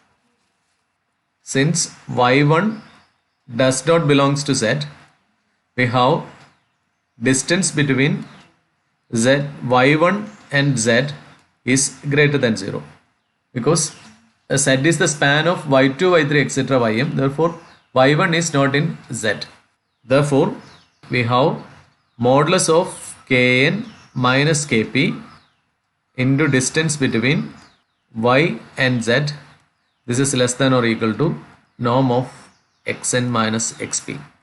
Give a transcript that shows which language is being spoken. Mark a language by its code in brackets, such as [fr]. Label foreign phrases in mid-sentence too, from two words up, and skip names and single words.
[en] Since y1 does not belongs to z, we have distance between y1 and z is greater than 0 because z is the span of y2, y3, etc. ym. Therefore y1 is not in z. Therefore we have modulus of kn minus kp into distance between y and z. This is less than or equal to norm of xn minus xp.